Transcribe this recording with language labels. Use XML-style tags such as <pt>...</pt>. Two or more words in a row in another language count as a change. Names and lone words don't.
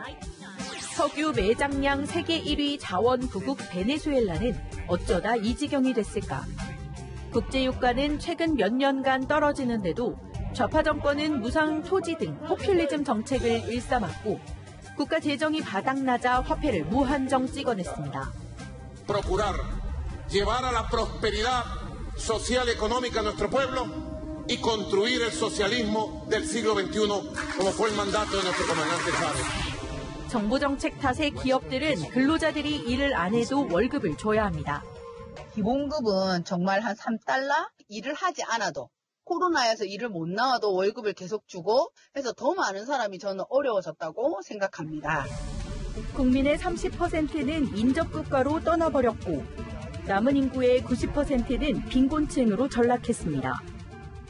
<ko>석유 매장량 세계 1위 자원부국 베네수엘라는 어쩌다 이 지경이 됐을까? 국제유가는 최근 몇 년간 떨어지는데도 좌파 정권은 무상 토지 등 포퓰리즘 정책을 일삼았고 국가 재정이 바닥나자 화폐를 무한정 찍어냈습니다.</ko> <es>Procurar llevar a la prosperidad social y económica a nuestro pueblo y construir el socialismo del siglo XXI como fue el mandato de nuestro comandante Chávez.</es> <ko>정부 정책 탓에 기업들은 근로자들이 일을 안 해도 월급을 줘야 합니다. 기본급은 정말 한 3달러? 일을 하지 않아도 코로나에서 일을 못 나와도 월급을 계속 주고 해서 더 많은 사람이 저는 어려워졌다고 생각합니다. 국민의 30%는 인접국가로 떠나버렸고 남은 인구의 90%는 빈곤층으로 전락했습니다.</ko>